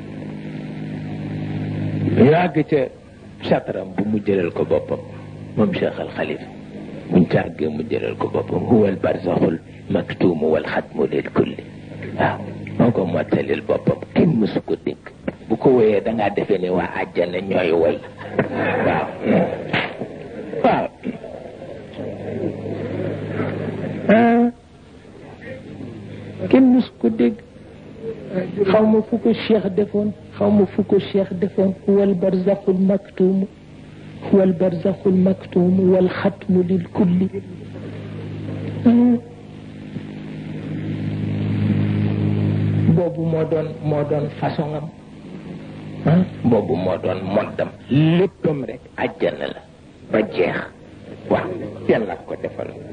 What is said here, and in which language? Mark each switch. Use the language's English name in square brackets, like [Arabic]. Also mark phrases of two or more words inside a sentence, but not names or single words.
[Wolof] yàgg ca chatram bu mu jëlal ko boppam moom cheikh al xalifa buñ càggee mu jëlal ko boppam [Arabic] هو البرزخ المكتوم والختم للكل [Wolof] waaw moo ko mottalil boppam kenn mësu ko dégg bu ko woyee dangaa defee ne waa àjjana ñooy woy waaw waaw kenn mësu ko dégg xaw ma fu ko cheikh defoon [Arabic] هو البرزخ المكتوم هو البرزخ المكتوم والختم للكل [Wolof] boobu moo doon façon am boobu moo doon moddam léppam rek àjjana la ba jeex waaw yàlla ko defal